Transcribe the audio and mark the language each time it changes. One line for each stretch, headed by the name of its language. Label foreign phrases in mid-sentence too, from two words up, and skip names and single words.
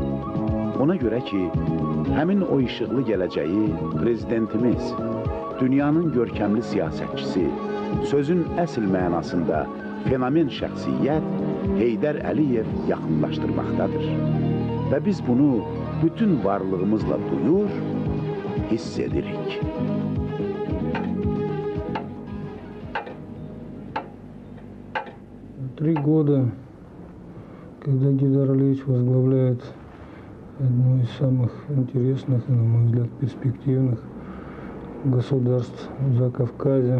Azerbaijani: Ona görə ki, həmin o işıqlı gələcəyi prezidentimiz, dünyanın görkəmli siyasətçisi, sözün əsl mənasında fenomen şəxsiyyət Heydər Əliyev yaxınlaşdırmaqdadır. Və biz bunu bütün varlığımızla duyur, hiss edirik.
Russian: Три года, когда Гейдар Алиевич возглавляет одно из самых интересных и, на мой взгляд, перспективных государств в Закавказье.